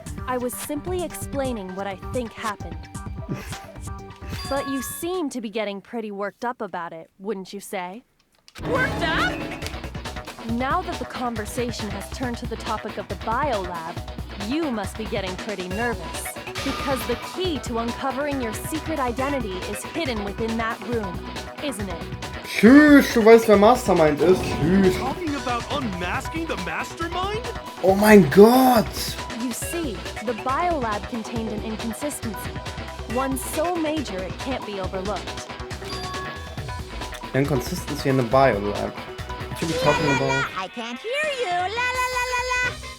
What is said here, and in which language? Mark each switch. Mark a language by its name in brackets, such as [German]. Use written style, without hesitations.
[English] I was simply explaining what I think happened. But you seem to be getting pretty worked up about it, wouldn't you say? Worked up? Now that the conversation has turned to the topic of the biolab, you must be getting pretty nervous. Because the key to uncovering your secret identity is hidden within that room, isn't it? [German] Tschüss, du weißt, wer Mastermind ist. Tschüss. [English] Talking about unmasking the mastermind? [German] Oh mein Gott. [English] You see, the biolab contained an inconsistency. One so major it can't be overlooked. Inconsistency in the biolab. What should we be talking about? I can't hear you. La la la la la.